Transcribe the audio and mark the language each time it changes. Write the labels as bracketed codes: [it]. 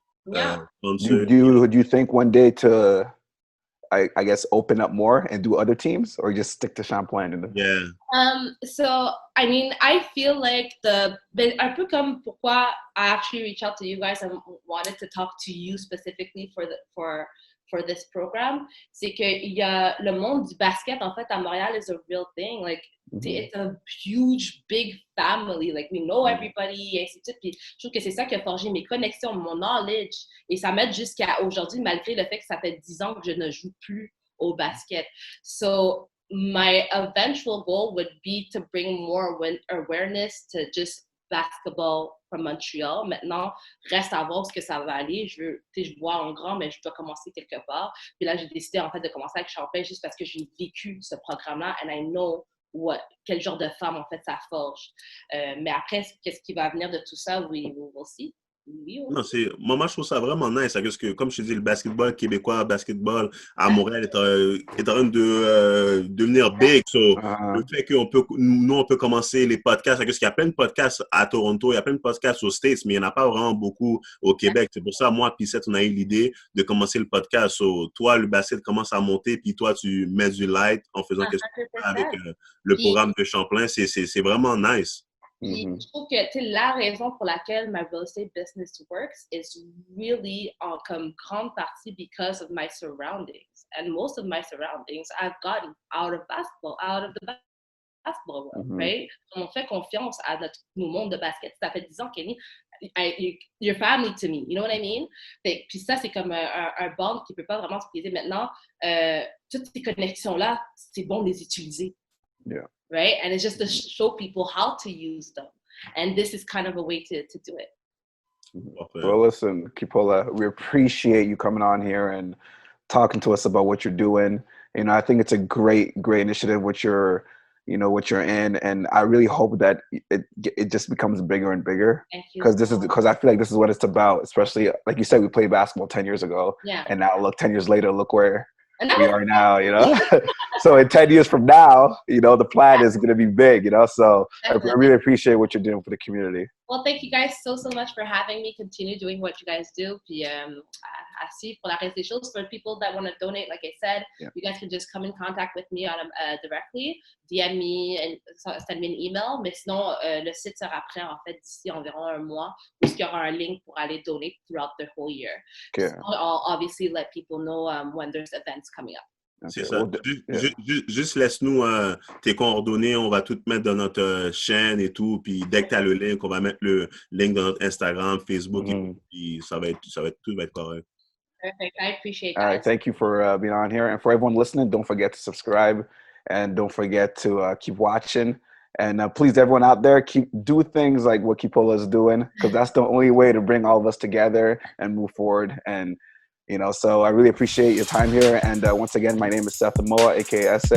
[en] Yeah. Do you think one day to, I guess, open up more and do other teams, or just stick to Champlain? Yeah. So, I mean, I feel like [fr] un peu comme pourquoi [en] I actually reached out to you guys and wanted to talk to you specifically for this program, [fr] c'est que le monde du basket, en fait, à Montréal [en] is a real thing. Like, it's a huge, big family. Like, we know everybody, [fr] et ainsi de suite. Puis, je trouve que c'est ça qui a forgé mes connexions, mon knowledge. Et ça m'aide jusqu'à aujourd'hui, malgré le fait que ça fait 10 ans que je ne joue plus au basket. [en] So, my eventual goal would be to bring more awareness to just basketball from Montreal. [fr] Maintenant, reste à voir où ce que ça va aller. Je vois en grand, mais je dois commencer quelque part. Puis là, j'ai décidé en fait de commencer avec Champlain juste parce que j'ai vécu ce programme-là [en] and I know [fr] quel genre de femme en fait ça forge. Mais après, qu'est-ce qui va venir de tout ça? [en] We will see. Oui, [fr] Non, moi, je trouve ça vraiment nice, parce que, comme je te dis, le basketball québécois, basketball à Montréal est en train de devenir big. So, le fait nous, on peut commencer les podcasts, parce qu'il y a plein de podcasts à Toronto, il y a plein de podcasts aux States, mais il n'y en a pas vraiment beaucoup au Québec. C'est pour ça, moi, puis Seth, on a eu l'idée de commencer le podcast. So, toi, le basket commence à monter, puis toi, tu mets du light en faisant quelque chose avec le programme de Champlain. C'est vraiment nice. Puis, je trouve que la raison pour laquelle [en] my real estate business works is really [fr] comme grande partie [en] because of my surroundings. And most of my surroundings I've gotten out of basketball, out of the basketball world, right? [fr] On fait confiance à nos mondes de basket. Ça fait 10 ans, Kenny, [en] you're family to me, you know what I mean? [fr] Puis ça, c'est comme un bond qui ne peut pas vraiment s'utiliser maintenant. Toutes ces connexions-là, c'est bon de les utiliser. [en] Yeah. Right? And it's just to show people how to use them. And this is kind of a way to do it. Well, listen, Kipola, we appreciate you coming on here and talking to us about what you're doing. You know, I think it's a great initiative what you're in, and I really hope that it just becomes bigger and bigger. Because I feel like this is what it's about. Especially like you said, we played basketball 10 years ago, and now look, 10 years later, look where we are now, you know. So in 10 years from now, you know, the plan is going to be big, you know. So definitely. I really appreciate what you're doing for the community. Well, thank you guys so much for having me. Continue doing what you guys do. [fr] Puis à suivre pour la reste des choses. [en] For people that want to donate, like I said, you guys can just come in contact with me directly, DM me and send me an email. [fr] Mais sinon, le site sera prêt en fait d'ici environ un mois, puisqu'il y aura un link pour aller [en] donate throughout the whole year. Okay. So I'll obviously let people know when there's events coming up. [fr] C'est ça. Juste laisse-nous tes coordonnées, on va tout mettre dans notre chaîne et tout, puis dès que tu as le link, on va mettre le link dans notre Instagram, Facebook, et tout, puis tout va être correct. [en] Perfect. I appreciate that. All right, thank you for being on here. And for everyone listening, don't forget to subscribe and don't forget to keep watching. And please, everyone out there, do things like what Kipola is doing, because that's the only way to bring all of us together and move forward. And you know, so I really appreciate your time here. And once again, my name is Seth Amoa, aka SA.